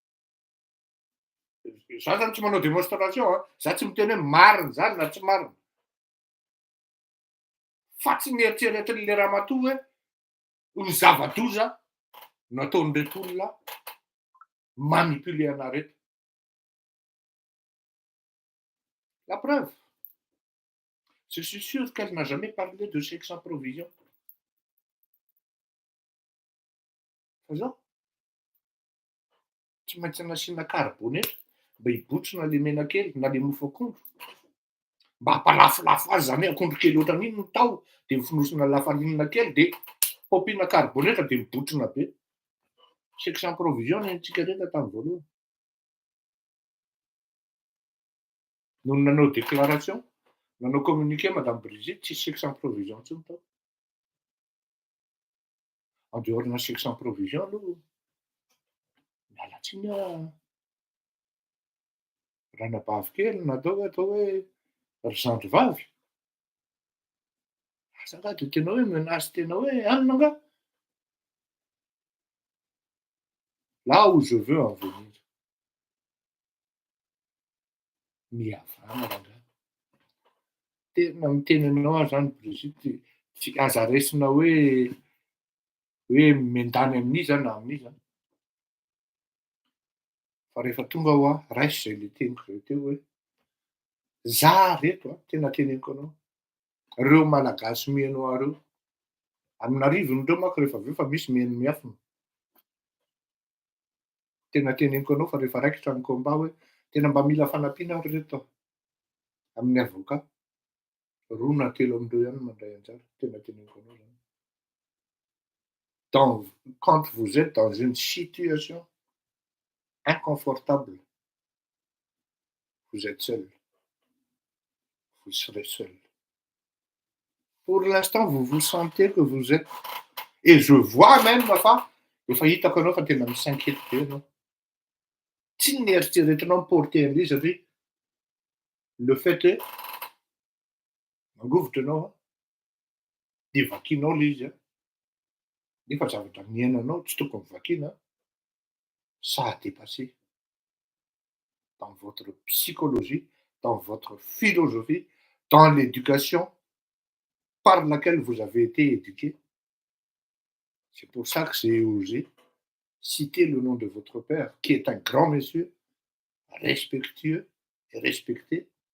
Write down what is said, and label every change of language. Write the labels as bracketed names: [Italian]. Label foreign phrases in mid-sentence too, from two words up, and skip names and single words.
[Malagasy] Za zany tsy manao démonstration, za tsy miteny hoe marina zany na tsy marina. Fa tsy nieritreretin'le ramatoa hoe ho zava-doza nataon'ireto olona manipuler anareto. [French] La preuve, je suis sûr qu'elle n'a jamais parlé de sexe en provision. [Malagasy] Fa zao tsy maintsy nasiana carbonate mba hibotsina le menakely na le mofo akondro. mba hampalafolafo azy zany hoe akondro kely ohatran'iny no tao, de fonosina lafarinina kely de paompiana karbônetra de mibotrina be. [French] C'est que sans provision [Malagasy] nentsika rehetra tamin'ny voalohany. No nanao déclaration, nanao communiqué madame Brigitte, tsisy [French] chèque sans provision [Malagasy] intsony tao. [French] En dehors [Malagasy] na [French] chèque sans provision [Malagasy] aloha, miala tsiny ranabavy kely natao hoe ry zandrivavy. Asa angaha de tena hoe menace tena hoe anona angaha. [French] Là où je veux en venir. [Malagasy] Mihavana rangahy. Tena miteny anao aho zany Brigitte, tsy aza raisina hoe mendany amin'izy aho na amin'izy a. Fa rehefa tonga ho aho, raisy zay le teniko zay teo hoe za reto a, tena teneniko anao, reo malagasy mihaino reo, amin'arivon'reo manko rehefa aveo fa misy mihaino miafina. Tena teneniko anao fa rehefa raikitra ny combat hoe tena mba mila fanampiana ary reto ao, amin'ny avocat. Roa na telo amindreo ihany mandray anjara, tena teneniko anao zany. [French] Quand vous êtes dans une situation inconfortable, vous êtes seul. Vous serez seul. Pour l'instant, vous vous sentez que vous êtes, et je vois même [Malagasy] fa efa hitako anao fa tena misankety be anao. Tsy nieritreretinao miporter an'ilay izy satria [French] le fait [Malagasy] hoe mangovitra anao a, de vakianao le izy a, nefa zavatra niainanao tsy tokony vakiana, [French] ça a dépassé dans votre psychologie, dans votre philosophie, dans l'éducation par laquelle vous avez été éduqué. C'est pour ça que j'ai osé citer le nom de votre père, qui est un grand monsieur, respectueux et respecté.